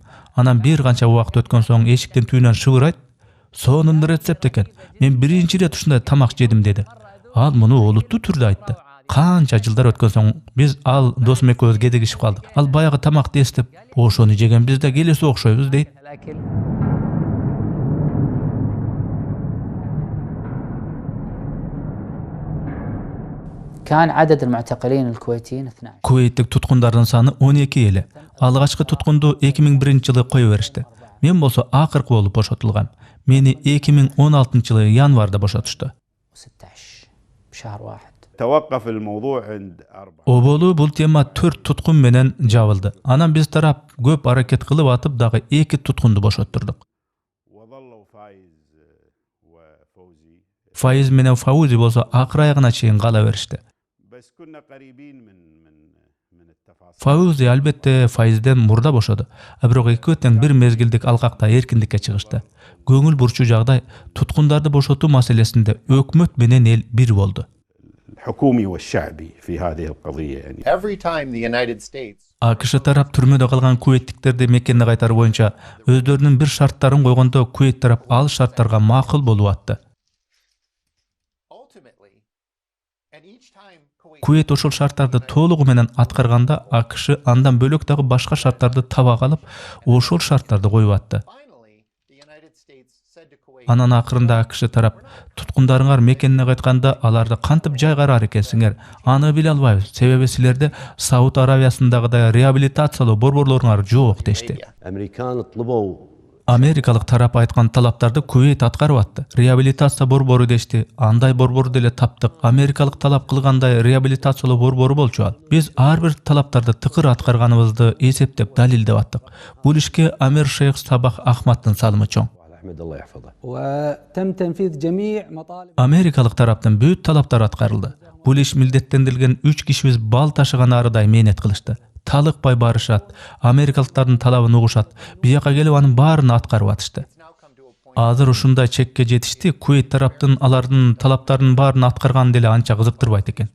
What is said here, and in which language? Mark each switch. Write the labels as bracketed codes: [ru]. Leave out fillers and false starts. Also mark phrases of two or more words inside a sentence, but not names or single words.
[ky] Анан бир канча убакыт өткөн соң эшиктин түбүнөн шыбырайт. Сонун рецепт экен. Мен биринчи ирет ушундай тамак жедим деди. Ал муну олуттуу түрдө айтты. Канча жылдар өткөн соң биз ал досум экөөбүз кедегишип калдык. Ал баягы тамакты эстеп, ошону жегенбиз да келеси окшойбуз дейт. [ar] كان عدد المعتقلين الكويتيين 12. [ky] Кувейттик туткундардын саны 12 эле. Алгачкы туткунду 2001-жылы кое беришти. Мен болсо акыркы болуп бошотулгам. Мени 2016-жылы январда бошотушту. [ar] 16 بشهر واحد. توقف الموضوع عند 4. [ky] Оболу бул тема 4 туткун менен жабылды. Анан биз тарап көп аракет кылып атып дагы 2 туткунду бошоттурдук. [ar] وظلوا فايز وفوزي [ky] Файыз менен Фаузи болсо акыр аягына чейин кала беришти. [ar] بس كنا قريبين من التفاصيل. [ky] Фаузи албетте Файызден мурда бошоду. Бирок экөө тең бир мезгилдик алкакта эркиндикке чыгышты. Көңүл бурчуу жагдай туткундарды бошотуу маселесинде өкмөт менен эл бир болду. [ar] الحكومي والشعبي في هذه القضية يعني. [en] Every time the United States [ky] АКШ тарап түрмөдө калган кувейттиктерди мекенине кайтаруу боюнча өздөрүнүн бир шарттарын койгондо Кувейт тарап ал шарттарга макул болуп атты. [en] ultimately, and each time Kuwait [ky] Кувейт ошол шарттарды толугу менен аткарганда АКШ андан бөлөк дагы башка шарттарды таба калып, ошол шарттарды коюп атты. [en] finally the United States said to Kuwait, [ky] Анан акырында киши тарап туткундарыңар мекенине кайтканда аларды кантип жайгарар экенсиңер? Аны биле албайбыз. Себеби силерде Сауд Арабиясындагыдай реабилитациялоо борборлоруңар жок дешти. [ar] الأمريكان طلبوا [ky] Америкалык тарап айткан талаптарды Кувейт аткарып атты. Реабилитация борбору дешти. Андай борборду деле таптык. Америкалык талап кылгандай реабилитациялоо борбору болчу ал. Биз ар бир талаптарды тыкыр аткарганыбызды эсептеп далилдеп аттык. Бул ишке Амир Шейх Сабах Ахматтын салымы чоң. [ar] أحمد الله يحفظه. وتم تنفيذ جميع مطالب [ky] Америкалык тараптан бүт талаптар аткарылды. Бул иш милдеттендирилген 3 кишибиз бал ташыган арыдай мээнет кылышты. Талыкпай барышат, америкалыктардын талабын угушат, бияка келип анын баарын аткарып атышты. Азыр ушундай чекке жетишти, Кувейт тараптын алардын талаптарынын баарын аткарган деле анча кызыктырбайт экен.